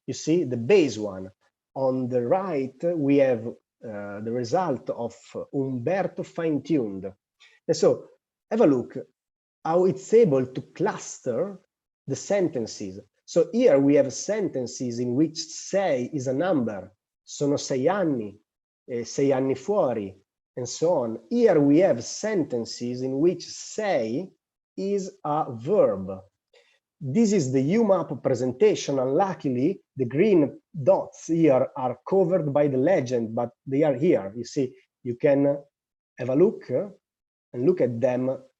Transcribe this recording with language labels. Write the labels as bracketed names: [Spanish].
[English] You see, the base one. On the right, we have the result of Umberto fine-tuned. And so, have a look how it's able to cluster the sentences. So here we have sentences in which sei is a number. [Italian] Sono 6 anni, 6 anni fuori, [English] and so on. Here we have sentences in which sei is a verb. This is the UMAP presentation. Unluckily, the green dots here are covered by the legend, but they are here. You see, you can have a look and look at them.